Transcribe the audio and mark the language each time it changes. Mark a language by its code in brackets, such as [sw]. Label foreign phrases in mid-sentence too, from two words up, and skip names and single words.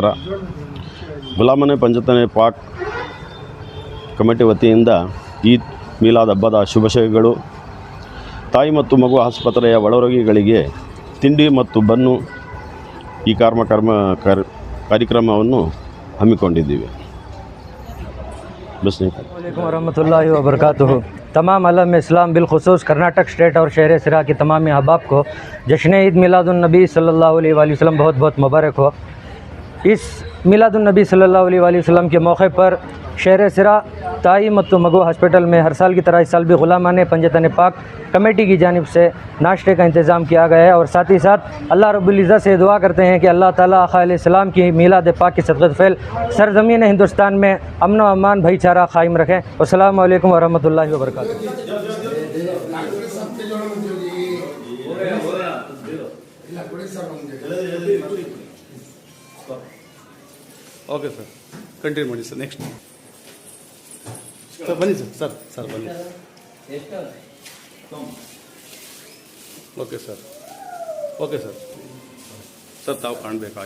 [kn] ಗುಲಾಮನೆ ಪಂಚತನೆ ಪಾಕ್ ಕಮಿಟಿ ವತಿಯಿಂದ ಈದ್ ಮಿಲಾದ್ ಹಬ್ಬದ ಶುಭಾಶಯಗಳು. ತಾಯಿ ಮತ್ತು ಮಗು ಆಸ್ಪತ್ರೆಯ ಒಳರೋಗಿಗಳಿಗೆ ತಿಂಡಿ ಮತ್ತು ಬನ್ನು ಈ ಕಾರ್ಯಕ್ರಮವನ್ನು ಹಮ್ಮಿಕೊಂಡಿದ್ದೀವಿ. [ar] السلام عليكم ورحمة الله وبركاته. [ur] تمام عالم اسلام بالخصوص کرناٹک اسٹیٹ اور شہر سرا کے تمام احباب کو جشن عید میلادالنبی [ar] صلى الله عليه وسلم [ur] بہت بہت مبارک ہو. اس میلادالنبی [ar] صلى الله عليه وسلم [ur] کے موقع پر شہر سرا [kn] ತಾಯಿ ಮತ್ತು ಮಗು [ur] ہاسپٹل میں ہر سال کی طرح اس سال بھی غلامانِ پنجتن پاک کمیٹی کی جانب سے ناشتے کا انتظام کیا گیا ہے. اور ساتھ ہی ساتھ [ar] الله رب العزة [ur] سے دعا کرتے ہیں کہ اللہ تعالی آقا علیہ السلام کی میلاد پاک کی صدقت فیل سرزمین ہندوستان میں امن و امان بھائی چارہ قائم رکھیں. [ar] السلام عليكم ورحمة الله وبركاته. [en] OK sir, [kn] ಕಂಟಿನ್ಯೂ ಮಾಡಿ ಸರ್. [en] next sir [kn] ಬನ್ನಿ ಸರ್ ಬನ್ನಿ. [en] OK sir sir [kn] ತಾವು ಕಾಣಬೇಕು ಹಾಗೆ.